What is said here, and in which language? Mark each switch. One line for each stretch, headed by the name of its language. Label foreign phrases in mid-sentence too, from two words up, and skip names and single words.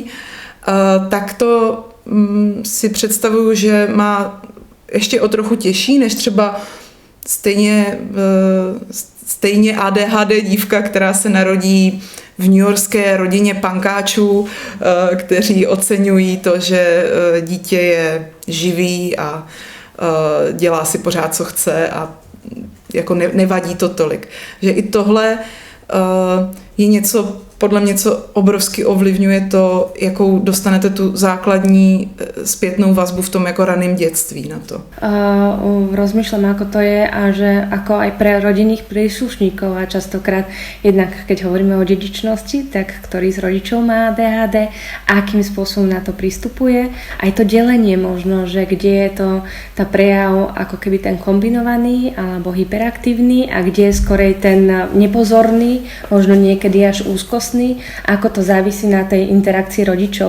Czech: Tak to si představuju, že má ještě o trochu těžší, než třeba stejně ADHD dívka, která se narodí v newyorské rodině pankáčů, kteří oceňují to, že dítě je živý a dělá si pořád, co chce a jako nevadí to tolik. Že i tohle je něco, podle mě, co obrovsky ovlivňuje to, jakou dostanete tu základní zpětnou vazbu v tom jako raném dětství na to.
Slovak: Rozmýšľam, ako to je a že ako aj pre rodinných príslušníkov a častokrát jednak, keď hovoríme o dedičnosti, tak ktorý z rodičov má ADHD, akým spôsobom na to pristupuje. Aj to delenie možno, že kde je to tá prejav ako keby ten kombinovaný alebo hyperaktívny a kde je skorej ten nepozorný, možno niekedy až úzkostný, ako to závisí na tej interakcii rodičov.